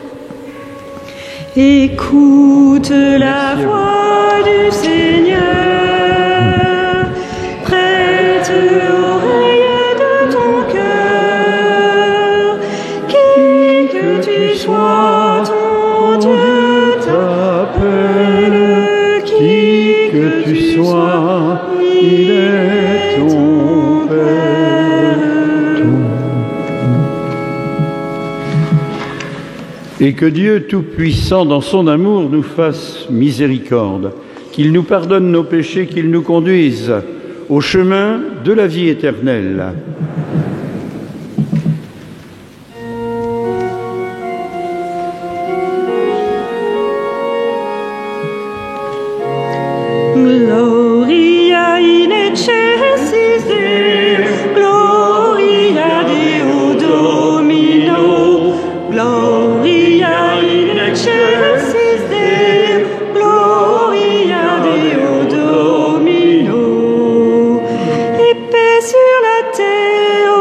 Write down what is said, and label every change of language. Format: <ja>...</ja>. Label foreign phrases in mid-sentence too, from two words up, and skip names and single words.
<fr>Écoute la voix du Seigneur, prête l'oreille de ton cœur, qui que tu sois, ton Dieu t'appelle, qui que tu sois, il est ton Père. Et que Dieu Tout-Puissant, dans son amour, nous fasse miséricorde, qu'il nous pardonne nos péchés, qu'il nous conduise au chemin de la vie éternelle.</fr> <la>Gloria in excelsis Deo, Gloria Deo Domino, Gloria in excelsis Deo, Gloria Deo Domino,</la> <fr>et paix sur la terre</fr>